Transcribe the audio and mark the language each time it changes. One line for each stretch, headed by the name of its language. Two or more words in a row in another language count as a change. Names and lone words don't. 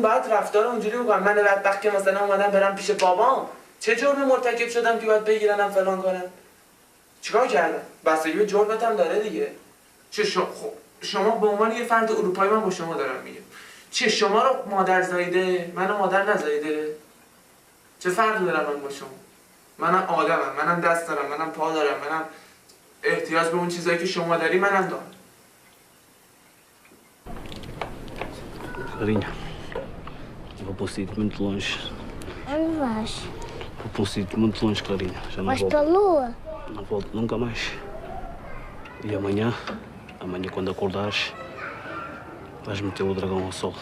Persian: بعد رفتار اونجوری میکنم من بدبخت که مثلا اومدم برم پیش بابام چه جرمی مرتکب شدم که باید بگیرنم فلان کنم چیکار کردم بستگی به جرمت هم داره دیگه چه شما به عنوان یه فرد اروپایی من با شما دارم میگم چه شما رو مادر زایده منو مادر نزایده چه فرقی دارم من با شما منم آدمم منم دست دارم منم پا دارم منم احتیاج به اون چیزایی که شما داری منم دارم
Portuguese: Carinha, vou pôr o sítio muito longe. Onde vais? Vou pôr um sítio muito longe, Clarinha. Já não Vais volto. para a lua? Não volto nunca mais. E amanhã quando acordares, vais meter o dragão ao sol.